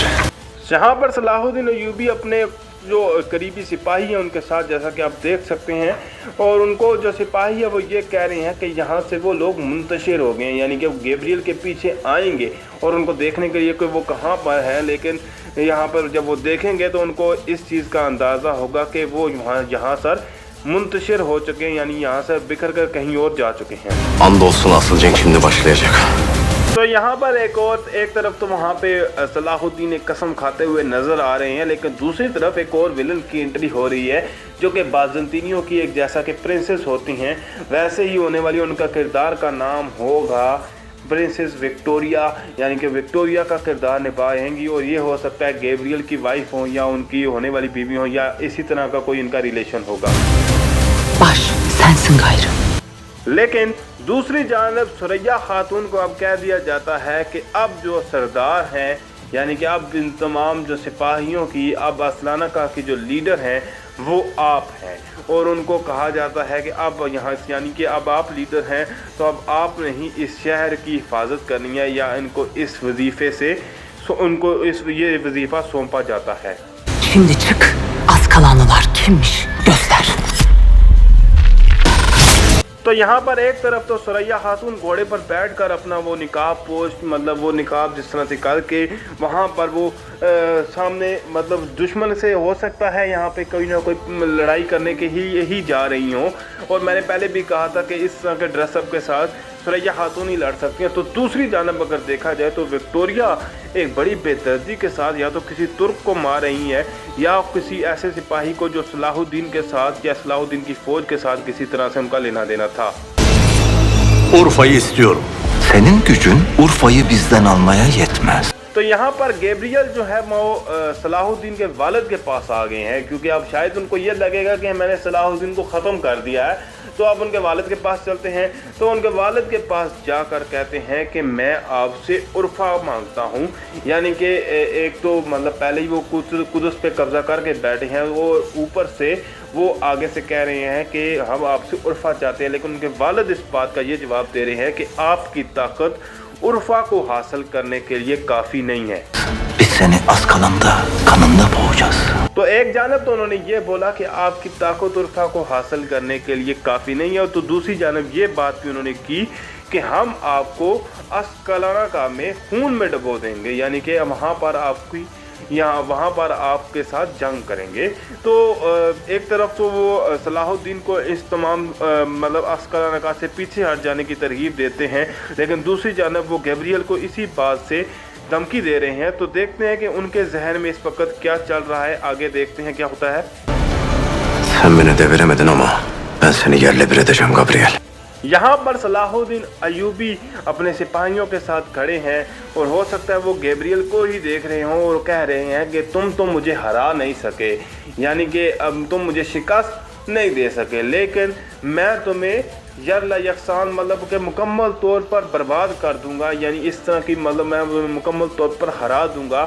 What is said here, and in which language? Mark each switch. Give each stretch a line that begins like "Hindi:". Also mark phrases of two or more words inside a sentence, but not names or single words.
Hindi: जहाँ पर सलाहुद्दीन अय्यूबी अपने जो करीबी सिपाही हैं उनके साथ जैसा कि आप देख सकते हैं, और उनको जो सिपाही है वो ये कह रहे हैं कि यहाँ से वो लोग मुंतशिर हो गए हैं, यानी कि वो गैब्रियल के पीछे आएंगे और उनको देखने के लिए कि वो कहाँ पर है। लेकिन यहाँ पर जब वो देखेंगे तो उनको इस चीज़ का अंदाज़ा होगा कि वो यहाँ सर मुंतशिर हो चुके हैं, यानी यहाँ से बिखर कर कहीं और जा चुके हैं।
Turkish: Andolsun asıl cenk şimdi başlayacak.
Hindi: तो यहाँ पर एक तरफ तो वहाँ पे सलाहुद्दीन एक कसम खाते हुए नजर आ रहे हैं, लेकिन दूसरी तरफ एक और विलन की एंट्री हो रही है जो कि बाज़ंतीनियों की एक जैसा कि प्रिंसेस होती हैं वैसे ही होने वाली उनका किरदार का नाम होगा प्रिंसेस विक्टोरिया, यानी कि विक्टोरिया का किरदार निभाएंगी। और ये हो सकता है गैब्रियल की वाइफ हो या उनकी होने वाली बीवी हो या इसी तरह का कोई इनका रिलेशन होगा।
Turkish: Baş, sensin gayrı.
Hindi: लेकिन दूसरी जानब सुरैया खातून को अब कह दिया जाता है कि अब जो सरदार हैं, यानी कि अब इन तमाम जो सिपाहियों की अब असलाना का की जो लीडर हैं वो आप हैं। और उनको कहा जाता है कि अब यहाँ यानी कि अब आप लीडर हैं तो अब आपने ही इस शहर की हिफाजत करनी है या इनको इस वजीफ़े से उनको ये वजीफ़ा सौंपा जाता है।
Turkish: Şimdi çık, az kalanlar kimmiş göster.
Hindi: तो यहाँ पर एक तरफ तो सुरैया खातून घोड़े पर बैठकर अपना वो निकाब पोस्ट मतलब वो निकाब जिस तरह से करके वहाँ पर वो सामने मतलब दुश्मन से हो सकता है यहाँ पे कोई ना कोई लड़ाई करने के ही यही जा रही हों। और मैंने पहले भी कहा था कि इस तरह के ड्रेसअप के साथ सुरैया खातून ही लड़ सकती हैं। तो दूसरी जानब अगर देखा जाए तो विक्टोरिया एक बड़ी बेदर्दी के साथ या तो किसी तुर्क को मार रही है या किसी ऐसे सिपाही को जो सलाहुद्दीन के साथ या सलाहुद्दीन की फौज के साथ किसी तरह से उनका लेना देना था।
Turkish: Urfa'yı istiyorum. Senin gücün Urfa'yı bizden almaya yetmez.
Hindi: तो यहाँ पर गैब्रियल जो है वो सलाहुद्दीन के वालिद के पास आ गए हैं, क्योंकि अब शायद उनको ये लगेगा कि मैंने सलाहुद्दीन को ख़त्म कर दिया है। तो अब उनके वालिद के पास चलते हैं। तो उनके वालिद के पास जाकर कहते हैं कि मैं आपसे उर्फा मांगता हूँ, यानी कि एक तो मतलब पहले ही वो कुदस पे कब्जा करके बैठे हैं और ऊपर से वो आगे से कह रहे हैं कि हम आपसे उर्फा चाहते हैं। लेकिन उनके वालिद इस बात का ये जवाब दे रहे हैं कि आपकी ताकत उर्फा को हासिल करने के लिए काफ़ी नहीं है।
Turkish: Biz seni az kalanda kanında boğacağız.
Hindi: तो एक जानब तो उन्होंने ये बोला कि आपकी ताकत उर्फा को हासिल करने के लिए काफ़ी नहीं है, और तो दूसरी जानब ये बात भी उन्होंने की कि हम आपको अस्कलाना में खून में डुबो देंगे, यानी कि वहाँ पर आपकी वहाँ पर आपके साथ जंग करेंगे। तो एक तरफ तो वो सलाहुद्दीन को इस तमाम मतलब अस्कलाना से पीछे हट जाने की तरगीब देते हैं, लेकिन दूसरी जानब वो गैब्रियल को इसी बात से धमकी दे रहे हैं। तो देखते हैं कि उनके जहन में इस वक्त क्या चल रहा है, आगे देखते हैं क्या होता है।
Turkish: Sen beni deviremedin ama ben seni yerle bir edeceğim Gabriel.
Hindi: यहाँ पर सलाहुद्दीन अयूबी अपने सिपाहियों के साथ खड़े हैं और हो सकता है वो गैब्रियल को ही देख रहे हों और कह रहे हैं कि तुम तो मुझे हरा नहीं सके, यानी कि अब तुम मुझे शिकस्त नहीं दे सके, लेकिन मैं तुम्हें
Turkish: yerle yeksan
Hindi: मतलब कि मुकम्मल तौर पर बर्बाद कर दूंगा, यानी इस तरह की मतलब मैं मुकम्मल तौर पर हरा दूंगा।